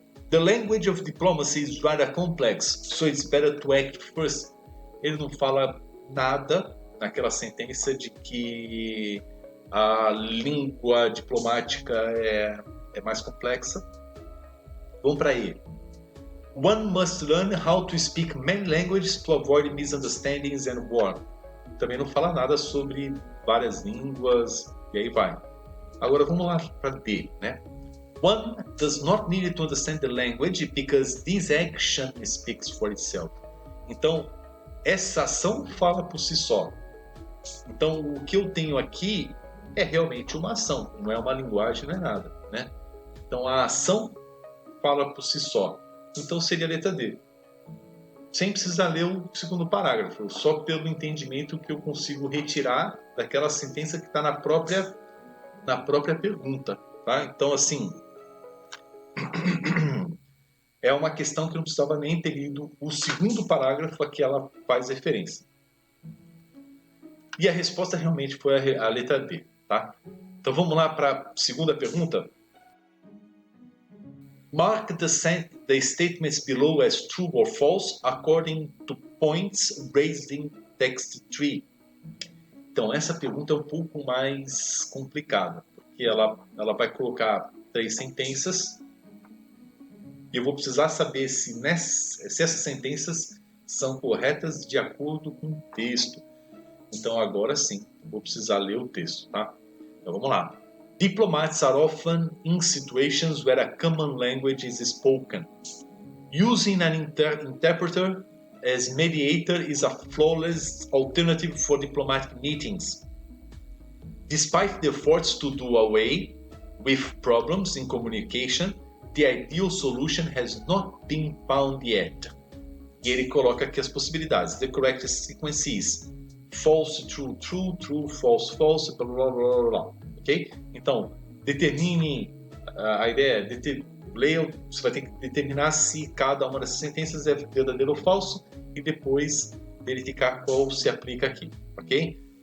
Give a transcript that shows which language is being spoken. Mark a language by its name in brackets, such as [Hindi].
[English] The language of diplomacy is rather complex, so it's better to act first. [Portuguese] Ele não fala nada naquela sentença de que a língua diplomática é mais complexa. Vamos para ele. [English] One must learn how to speak many languages to avoid misunderstandings and war. [Portuguese] Também não fala nada sobre várias línguas, e aí vai. Agora vamos lá para D, né? [English] One does not need to understand the language because this action speaks for itself. [Portuguese] Então, essa ação fala por si só. Então, o que eu tenho aqui é realmente uma ação, não é uma linguagem, não é nada, né? Então, a ação fala por si só. Então, seria a letra D. Sem precisar ler o segundo parágrafo, só pelo entendimento que eu consigo retirar daquela sentença que está na própria pergunta, tá? Então, assim, é uma questão que eu não precisava nem ter lido o segundo parágrafo a que ela faz referência. E a resposta realmente foi a letra D, tá? Então vamos lá para a segunda pergunta. [English] Mark the statements below as true or false according to points raised in text tree. [Portuguese] Então, essa pergunta é um pouco mais complicada, porque ela vai colocar 3 sentenças e eu vou precisar saber se essas sentenças são corretas de acordo com o texto. Então, agora sim, vou precisar ler o texto, tá? Então, vamos lá. [English] Diplomats are often in situations where a common language is spoken. Using an interpreter as mediator is a flawless alternative for diplomatic meetings. Despite the efforts to do away with problems in communication, the ideal solution has not been found yet. [Portuguese] E ele coloca aqui as possibilidades. [English] The correct sequence is false, true, true, true, false, false, blá, blá, blá, blá. Ok? [Portuguese] Então, determine, a ideia é leia, você vai ter que determinar se cada uma dessas sentenças é verdadeiro ou falso e depois verificar qual se aplica aqui, ok?